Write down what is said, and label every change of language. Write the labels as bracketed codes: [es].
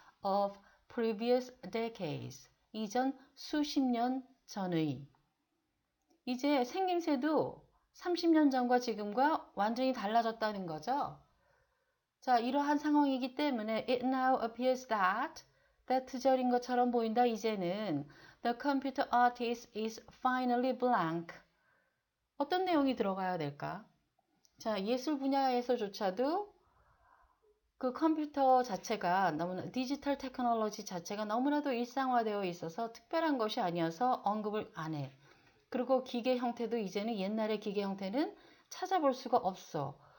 [en] Of previous decades, [ko] 이전 수십 년 전의. 이제 생김새도 30년 전과 지금과 완전히 달라졌다는 거죠. 자, 이러한 상황이기 때문에 [en] it now appears that [ko] 절인 것처럼 보인다. 이제는 [en] the computer artist is finally blank. [ko] 어떤 내용이 들어가야 될까? 자, 예술 분야에서조차도 그 컴퓨터 자체가 너무나 디지털 테크놀로지 자체가 너무나도 일상화되어 있어서 특별한 것이 아니어서 언급을 안 해. 그리고 기계 형태도 이제는 옛날의 기계 형태는 찾아볼 수가 없어.